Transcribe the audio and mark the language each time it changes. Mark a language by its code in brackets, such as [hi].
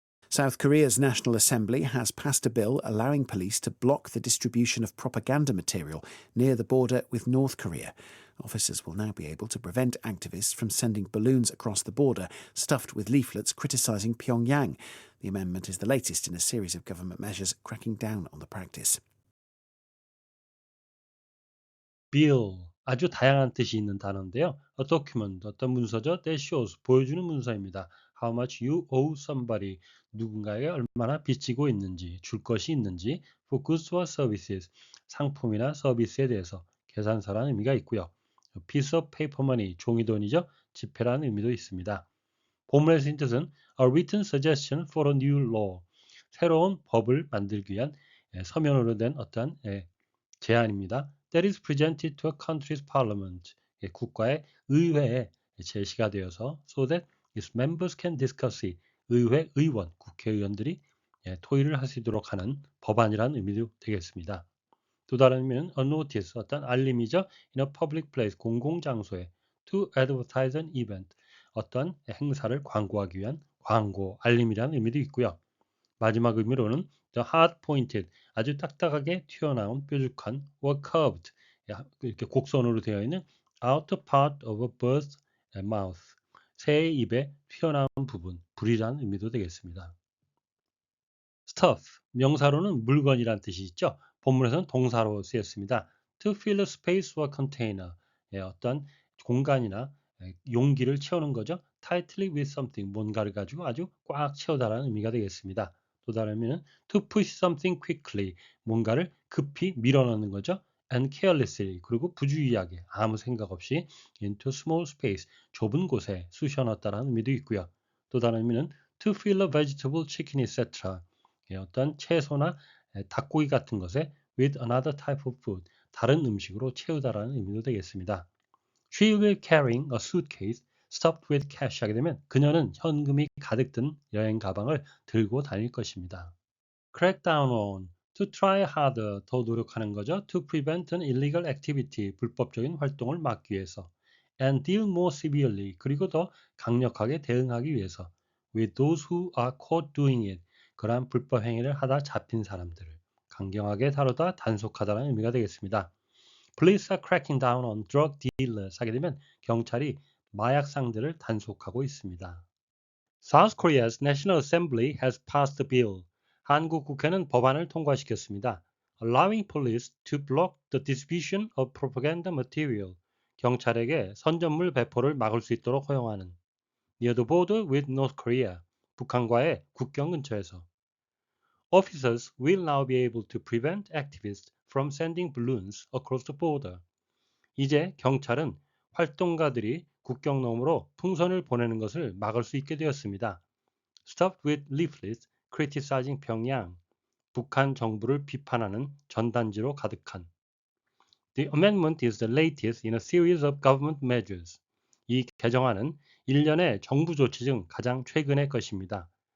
[en] South Korea's National Assembly has passed a bill allowing police to block the distribution of propaganda material near the border with North Korea. Officers will now be able to prevent activists from sending balloons across the border stuffed with leaflets criticising Pyongyang. The amendment is the latest in a series of government measures cracking down on the practice. [ko] bill, 아주 다양한 뜻이 있는 단어인데요. [en] A document, [ko] 어떤 문서죠? [en] that shows, [ko] 보여주는 문서입니다. [en] How much you owe somebody, [ko] 누군가에게 얼마나 빚지고 있는지, 줄 것이 있는지, [en] for goods or services, [ko] 상품이나 서비스에 대해서 계산서라는 의미가 있고요. [en] A piece of paper money, [ko] 종이돈이죠? 지폐라는 의미도 있습니다. 본문의 쓴 뜻은 [en] a written suggestion for a new law, [ko] 새로운 법을 만들기 위한 서면으로 된 어떠한 제안입니다. [en] That is presented to a country's parliament, [ko] 국가의 의회에 제시가 되어서 [en] so that its members can discuss it, [ko] 의회 의원, 국회의원들이 토의를 할 수 있도록 하는 법안이라는 의미도 되겠습니다. 또 다른 의미는 [en] a notice, [ko] 어떤 알림이죠. [en] in a public place, [ko] 공공장소에 [en] to advertise an event, [ko] 어떤 행사를 광고하기 위한 광고, 알림이라는 의미도 있고요. [en] 마지막 의미로는 the hard pointed, [ko] 아주 딱딱하게 튀어나온 뾰족한 [en] or curved, [ko] 이렇게 곡선으로 되어 있는 [en] outer part of a bird's mouth, [ko] 새의 입에 튀어나온 부분, 불이라는 의미도 되겠습니다. stuff, 명사로는 물건이란 뜻이 있죠. 본문에서는 동사로 쓰였습니다. [en] to fill a space or container, [ko] 어떤 공간이나 용기를 채우는 거죠. [en] tightly with something, [ko] 뭔가를 가지고 아주 꽉 채우다라는 의미가 되겠습니다. 또 다른 의미는 [en] to push something quickly, [ko] 뭔가를 급히 밀어넣는 거죠. [en] and carelessly [ko] 그리고 부주의하게 아무 생각 없이 [en] into small space [ko] 좁은 곳에 쑤셔 넣었다라는 의미도 있고요. [en] 또 다른 의미는 to fill a vegetable, chicken, etc. [ko] 어떤 채소나 닭고기 같은 것에 [en] with another type of food [ko] 다른 음식으로 채우다라는 의미도 되겠습니다. [en] She will carrying a suitcase stuffed with cash [ko] 하게 되면 그녀는 현금이 가득 든 여행 가방을 들고 다닐 것입니다. [en] Crack down on to try harder [ko] 더 노력하는 거죠. [en] To prevent an illegal activity [ko] 불법적인 활동을 막기 위해서 [en] and deal more severely [ko] 그리고 더 강력하게 대응하기 위해서 [en] with those who are caught doing it [ko] 그러한 불법 행위를 하다 잡힌 사람들을 강경하게 다루다 단속하다는 의미가 되겠습니다. [en] Police are cracking down on drug dealers [ko] 하게 되면 경찰이 마약상들을 단속하고 있습니다. [en] South Korea's National Assembly has passed a bill. [ko] 한국 국회는 법안을 통과시켰습니다. [en] Allowing police to block the distribution of propaganda material. [ko] 경찰에게 선전물 배포를 막을 수 있도록 허용하는. [en] Near the border with North Korea. [ko] 북한과의 국경 근처에서. [en] Officers will now be able to prevent activists from sending balloons across the border. [ko] 이제 경찰은 활동가들이 국경 너머로 풍선을 보내는 것을 막을 수 있게 되었습니다. [en] Stuffed with leaflets criticizing Pyongyang. [ko] 북한 정부를 비판하는 전단지로 가득한. [en] The amendment is the latest in a series of government measures. [ko] 이 개정안은 일련의 정부 조치 중 가장 최근의 것입니다.